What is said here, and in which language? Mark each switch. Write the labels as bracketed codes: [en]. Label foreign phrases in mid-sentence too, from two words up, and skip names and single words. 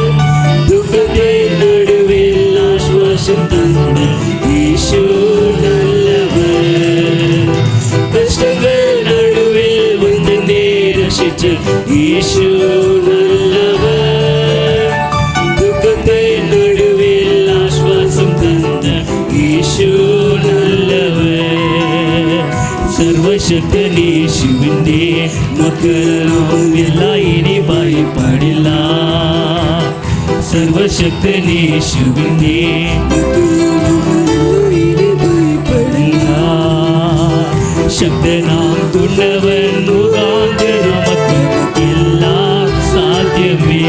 [ta] துக்கத்தின் நடுவில் ஆசுவாசம் தந்த இயேசு நல்லவர். கஷ்டங்கள் நடுவில் வந்து ரட்சித்த இயேசு நல்லவர். துக்கத்தின் நடுவில் ஆசுவாசம் தந்த இயேசு நல்லவர். [ml] സർവശക്തൻ യേശുവിൻ്റെ മക്കളും എല്ലാം ഇനി ഭയപ്പെടില്ല. സർവശക്തൻ യേശുവിൻ്റെ ശക്തനാം തുണവൻ മുഖാന്തരം നമുക്ക് എല്ലാം സാധ്യമേ.